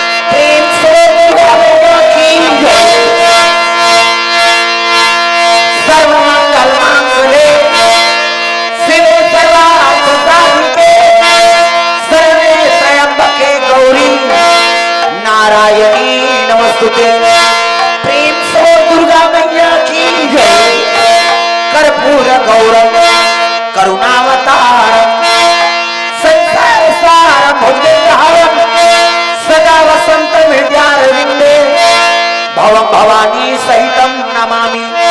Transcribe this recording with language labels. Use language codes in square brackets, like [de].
[hi] प्रेम से दुर्गा मैया की जय। [sa] सर्वमंगल मांगल्ये शिवे सर्वार्थ साधिके शरण्ये त्र्यंबके गौरी नारायणी नमस्तुते। [hi] प्रेम से दुर्गा मैया की जय। [sa] कर्पूर गौरम करुणावतारम संसार सारम भुजगहारम सदा वसंत हृदयारविंदे भवम भवानी सहितम नमामि।